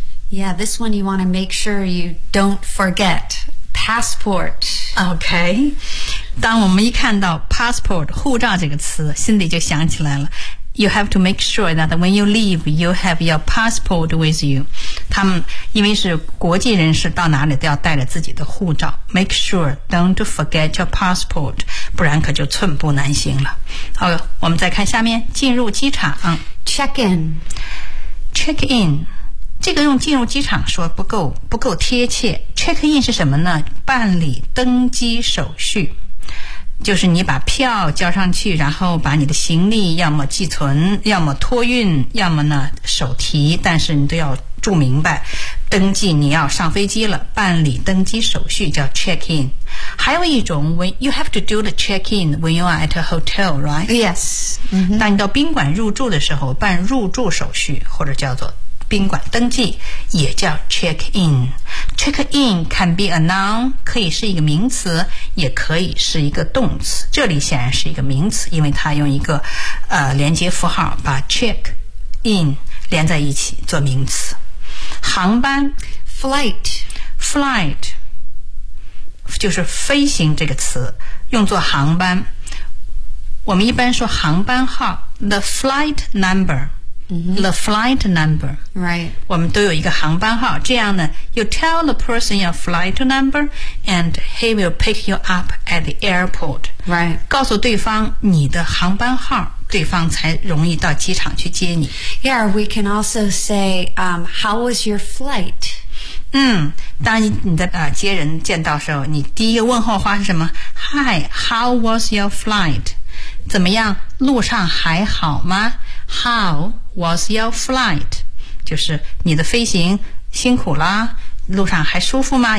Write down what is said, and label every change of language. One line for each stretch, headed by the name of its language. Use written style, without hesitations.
English: Yeah, this one you want to make sure you don't forget. Passport.
Chinese: Okay. 当我们一看到 passport, 护照这个词心里就想起来了。
English: You have to make sure that when you leave, you have your passport with you.
Chinese: 他们因为是国际人士到哪里都要带着自己的护照。
English: Make sure don't forget your passport,
Chinese: 不然可就寸步难行了。好，我们再看下面进入机场。
English: Check in. Check in.
Chinese: 这个用进入机场说不够贴切。 check in 是什么呢？办理登机手续，就是你把票交上去，然后把你的行李要么寄存，要么托运，要么呢手提，但是你都要注明白登记，你要上飞机了，办理登机手续叫 check in。还有一种
English: when you have to do the check in when you are at a hotel, right? Yes.、
Chinese: 当你到宾馆入住的时候，办入住手续或者叫做。宾馆登记也叫 check in.
English: Check in can be a noun,
Chinese: 可以是一个名词，也可以是一个动词。这里显然是一个名词，因为它用一个连接符号把 check in 连在一起做名词。航班
English: flight
Chinese: 就是飞行这个词用作航班。我们一般说航班号
English: the flight number. The flight number. Right.
Chinese: 我们都有一个航班号。这样呢
English: you tell the person your flight number, and he will pick you up at the airport. Right.
Chinese: 告诉对方你的航班号，对方才容易到机场去接你。
English: Yeah, we can also say, how was your flight?
Chinese: 当你在接人见到的时候，你第一个问候话是什么？
English: Hi, how was your flight?
Chinese: 怎么样？路上还好吗？
English: How was your flight?
Chinese: 就是你的飞行辛苦啦，路上还舒服吗？